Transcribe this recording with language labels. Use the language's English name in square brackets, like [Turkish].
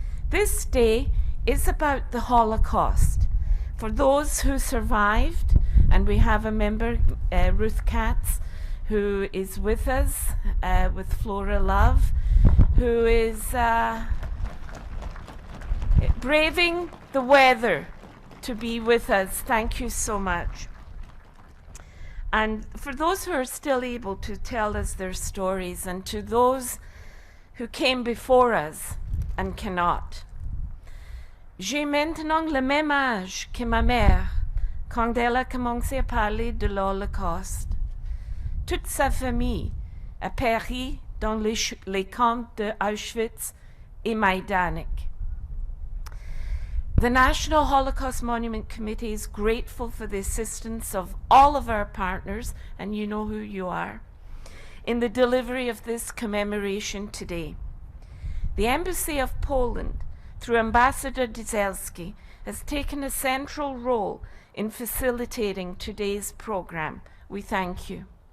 [English] This day is about the Holocaust. For those who survived, and we have a member, Ruth Katz, who is with us with Flora Love, who is braving the weather to be with us. Thank you so much. And for those who are still able to tell us their stories, and to those who came before us and cannot. [French] J'ai maintenant le même âge que ma mère quand elle a commencé à parler de l'Holocauste. Toute sa famille a péri dans les camps de Auschwitz et Majdanek. [English] The National Holocaust Monument Committee is grateful for the assistance of all of our partners, and you know who you are, in the delivery of this commemoration today. The Embassy of Poland, through Ambassador Dzielski, has taken a central role in facilitating today's program. We thank you.